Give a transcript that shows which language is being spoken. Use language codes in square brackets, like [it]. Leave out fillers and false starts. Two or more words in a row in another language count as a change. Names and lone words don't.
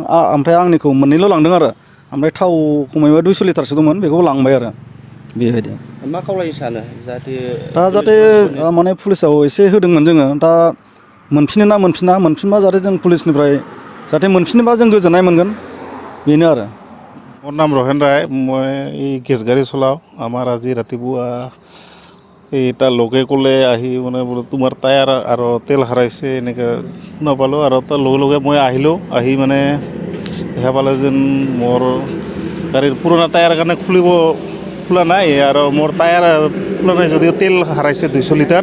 [brx] ओमफ्राय आंनिखौ मोननैल' लांदों आरो। ओमफ्राय थाव खमैबा 200 लिटारसो दंमोन, बेखौबो लांबाय आरो बेबायदि। मा खावलायनो सानो जाहाथे दा जाहाथे माने पुलिसाव एसे होदोंमोन जोङो, दा मोनफिनो ना मोनफिनबा जाहाथे जों पुलिसनिफ्राय जाहाथे मोनफिनोबा जों गोजोननाय मोनगोन, बेनो আৰু। [as] মোৰ নাম ৰহেন ৰায়, মই এই গেছ গাড়ী চলাওঁ। আমাৰ আজি ৰাতিপুৱা এটা লগে ক'লে আহি মানে বোলে তোমাৰ টায়াৰ আৰু তেল হাৰাইছে এনেকৈ শুনা পালোঁ। আৰু তাৰ লগে লগে মই আহিলোঁ। আহি মানে দেখা পালে যেন মোৰ গাড়ীৰ পুৰণা টায়াৰ কাৰণে খোলা নাই, আৰু মোৰ টায়াৰ খোলা নাই যদিও তেল হাৰাইছে 200 লিটাৰ।